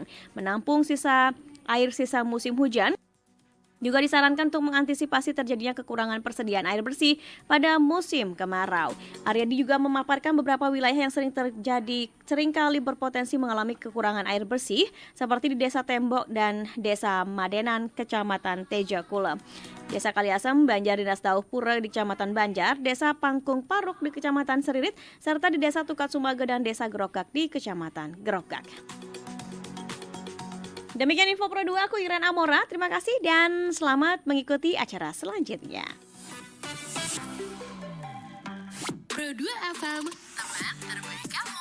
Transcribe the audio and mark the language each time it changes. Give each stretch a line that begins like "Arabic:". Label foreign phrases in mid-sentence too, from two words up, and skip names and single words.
Indonesian: Menampung air sisa musim hujan juga disarankan untuk mengantisipasi terjadinya kekurangan persediaan air bersih pada musim kemarau. Aryadi juga memaparkan beberapa wilayah yang seringkali berpotensi mengalami kekurangan air bersih seperti di Desa Tembok dan Desa Madenan, Kecamatan Tejakula. Desa Kaliasem, Banjar Dinas Dauhpura di Kecamatan Banjar, Desa Pangkung Paruk di Kecamatan Seririt, serta di Desa Tukat Sumaga dan Desa Gerogak di Kecamatan Gerogak. Demikian info Pro 2, aku Iren Amora. Terima kasih dan selamat mengikuti acara selanjutnya. Pro 2 FM, teman terbaik kamu.